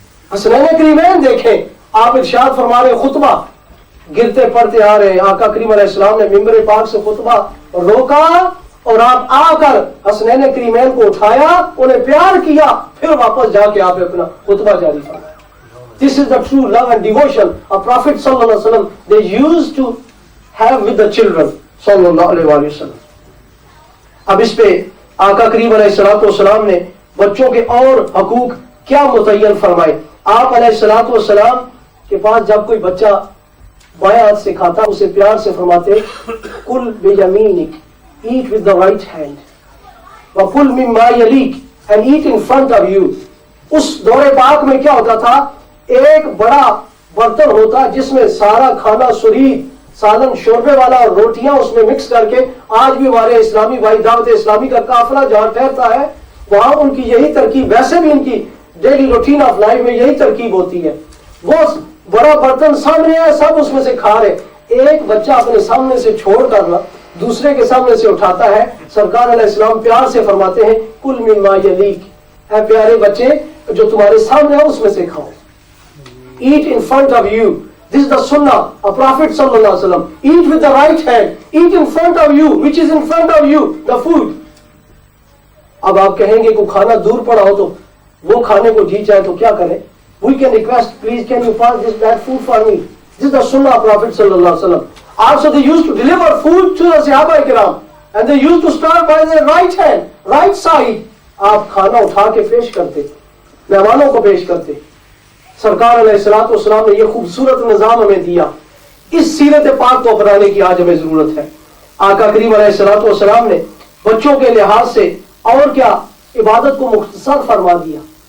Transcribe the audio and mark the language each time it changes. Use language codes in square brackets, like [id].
[hi] हसनैन करीमैन देखें, आप इरशाद फरमा रहे, खुतबा गिरते पड़ते आ रहे, आका करीम अलैहिस्सलाम ने मिंबर पाक से खुतबा रोका और आप आकर हसनैन करीमैन को उठाया, उन्हें प्यार किया, फिर वापस जाके आप अपना खुतबा जारी फरमाया। [en] This is the true love and devotion of Prophet sallallahu alaihi wasallam they used to have with the children sallallahu alaihi wasallam। [hi] अब इस पे आका करीम अलैहिस्सलातु वस्सलाम ने बच्चों के और हकूक क्या मुतय्यन फरमाए। आप अलैहिस्सलातु वस्सलाम के पास जब कोई बच्चा बाएं हाथ से खाता, उसे प्यार से फरमाते, [ar] कुल बियमीनिक, [en] eat with the right hand, [ar] व कुल मिम्मा यलीक, [en] and eat in front of you। [hi] उस दौरे पाक में क्या होता था, एक बड़ा बर्तन होता जिसमें सारा खाना सुरीद, सालन, शोरबे वाला और रोटियां उसमें मिक्स करके, आज भी हमारे इस्लामी भाई दावत इस्लामी का काफिला जहां ठहरता है वहां उनकी यही तरकीब, वैसे भी इनकी डेली रूटीन ऑफ लाइफ में यही तरकीब होती है। वो बड़ा बर्तन सामने है, सब उसमें से खा रहे, एक बच्चा अपने सामने से छोड़ कर ना दूसरे के सामने से उठाता है। सरकार अलैहिस्सलाम प्यार से फरमाते हैं, [ar] कुल मिम्मा यलीक, [hi] ऐ प्यारे बच्चे जो तुम्हारे सामने है उसमें से खाओ। [en] Eat in front of you, this is the sunnah of Prophet sallallahu alaihi wasallam। Eat with the right hand, eat in front of you, which is in front of you, the food। [hi] अब आप कहेंगे को खाना दूर पड़ा हो तो वो खाने को जी चाहे तो क्या करें? [en] We can request, please can you pass this that food for me? This is the sunnah of Prophet sallallahu alaihi wasallam। Also they used to deliver food to the Sahaba Ikram and they used to start by their right hand, right side। [hi] आप खाना उठा के पेश करते, मेहमानों को पेश करते। सरकार अलैहिस्सलातु वस्सलाम ने यह खूबसूरत निजाम हमें दिया, इस सीरत पाक को अपनाने की आज हमें जरूरत है। आका करीम अलैहिस्सलातु वस्सलाम ने बच्चों के लिहाज से और क्या, इबादत को मुख्तसर फरमा दिया।